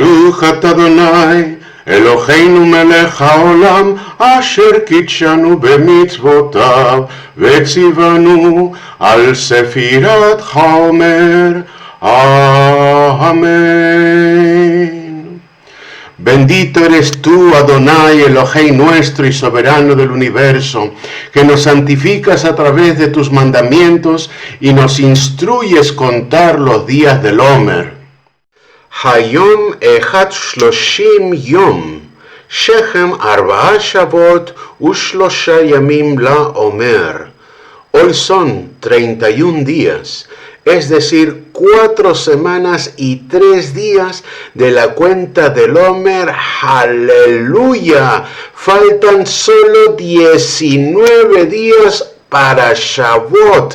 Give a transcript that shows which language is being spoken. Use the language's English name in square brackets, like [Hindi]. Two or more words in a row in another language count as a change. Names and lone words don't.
[Hebrew] ברוך אתה אדני, אלהינו מלך העולם, אשר קדשנו במצותיו, וצונו על ספירת העומר. Amén. [Spanish] Bendito eres tú, Adonai, Elohei nuestro y soberano del universo, que nos santificas a través de tus mandamientos y nos instruyes contar los días del Omer. [Hebrew] היום אחד שלשים יום, שהם ארבעה שבועות ושלשה ימים לעומר. [Spanish] Hoy son 31 días, es decir, 4 semanas y 3 días de la cuenta del Omer. ¡Aleluya! Faltan solo 19 días para Shavuot.